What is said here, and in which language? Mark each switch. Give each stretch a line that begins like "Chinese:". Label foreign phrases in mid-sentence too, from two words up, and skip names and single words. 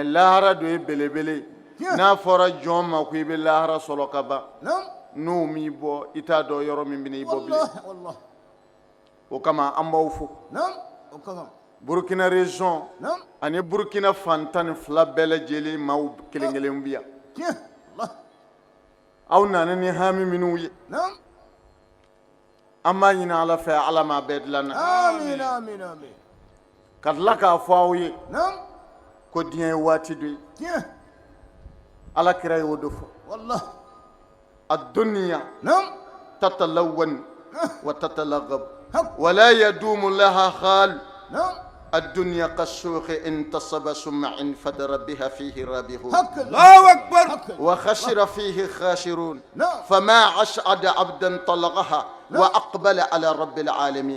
Bambara: lahara dɔ ye belebele n'a fɔra jɔn ma ko i bɛ lahara sɔrɔ ka ban n'o m'i bɔ i t'a dɔn yɔrɔ min bɛ n'i bɔ bilen o kama an b'aw fo Burkina région ani Burkina fan 12 bɛɛ lajɛlen maaw kelen kelen bi yan aw nana ni hami minnu ye an b'a ɲini Ala fɛ Ala m'a bɛɛ dilanna
Arabic: amin amin amin
Bambara: ka tila k'a fɔ aw ye ko diɲɛ ye waati dɔ ye Ala kira y'o de fɔ
Arabic: الدنيا تتلون وتتلغب ولا يدوم لها خال الدنيا كالسوق انتصب ثم انفدر بها فيه رابحون الله اكبر وخسر فيه خاسرون فما أسعد عبدا طلقها وأقبل على رب العالمين